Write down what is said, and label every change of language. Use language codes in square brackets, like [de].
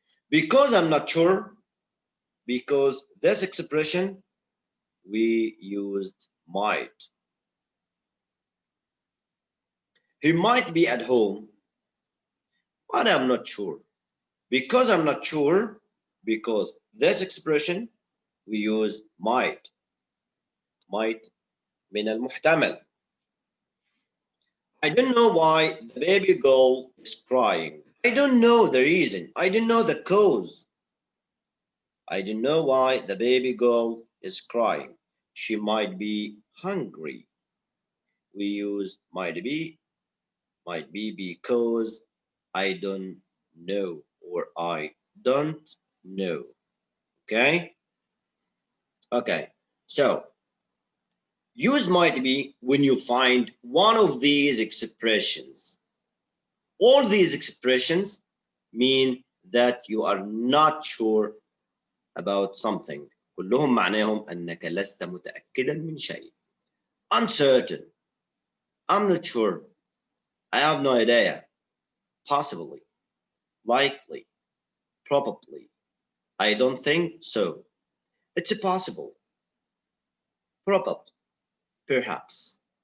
[en] Because I'm not sure, because this expression we used might. He might be at home, but I'm not sure. Because I'm not sure, because this expression we use might. [ar] Might من المحتمل. [en] I don't know why the baby girl is crying. I don't know the reason. I don't know the cause. I don't know why the baby girl is crying. She might be hungry. We use might be because I don't know or I don't know. Okay? Okay. So use might be when you find one of these expressions. All these expressions mean that you are not sure about something. [ar] كلهم معناهم أنك لست متأكدا من شيء. [en] Uncertain. I'm not sure. I have no idea. Possibly. Likely. Probably. I don't think so. It's possible. Probably. Perhaps.